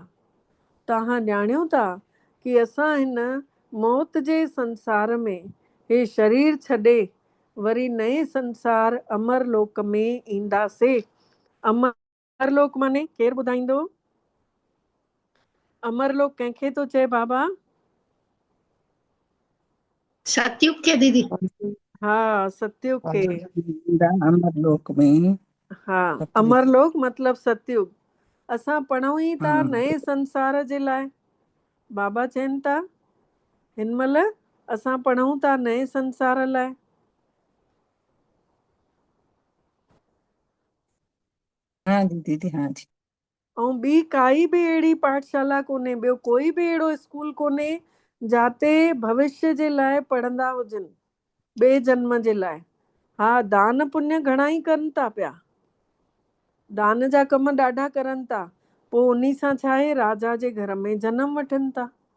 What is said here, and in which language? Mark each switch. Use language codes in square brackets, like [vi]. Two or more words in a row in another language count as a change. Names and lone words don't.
[sd] तव्हां ॼाणियो था कि असां हिन मौत जे संसार में हे शरीर छॾे वरी नए संसार अमरलोक में ईंदासीं। अमरलोक माने केरु ॿुधाईंदो? अमरलोक कंहिंखे थो चए बाबा? सतयुग के दीदी। हाँ, सतयुग के। अमरलोक में। हाँ, अमरलोक मतलब सतयुग। असां पढ़ूं ई था नए संसार जे लाइ। बाबा चवनि था हिन महिल असां पढ़ूं था नए संसार लाइ। हाँ जी दीदी, हाँ जी। ऐं ॿी काई बि अहिड़ी पाठशाला कोन्हे, ॿियो कोई बि अहिड़ो स्कूल कोन्हे जाते भविष्य जे लाइ पढ़ंदा हुजनि, ॿिए जन्म जे लाइ। हा, दान पुण्य घणा ई कनि था पिया, दान जा कम ॾाढा करनि था, पोइ उन्ही सां छा आहे, राजा जे घर में जनम वठनि था।